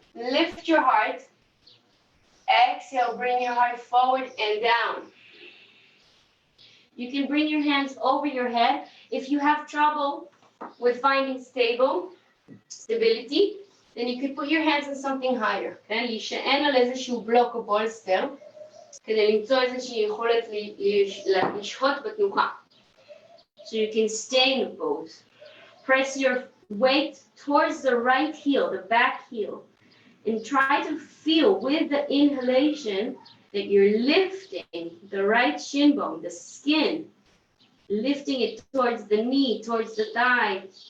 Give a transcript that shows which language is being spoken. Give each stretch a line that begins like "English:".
English: Lift your heart. Exhale, bring your heart forward and down. You can bring your hands over your head. If you have trouble with finding stability, then you could put your hands on something higher.
Hebrew: כן? להישען על איזשהו בלוק או בולסטר, כדי למצוא איזושהי יכולת לשהות בתנוחה.
English: So you can stay in the pose. Press your weight towards the right heel, the back heel, and try to feel with the inhalation that you're lifting the right shin bone, the skin, lifting it towards the knee, towards the thigh.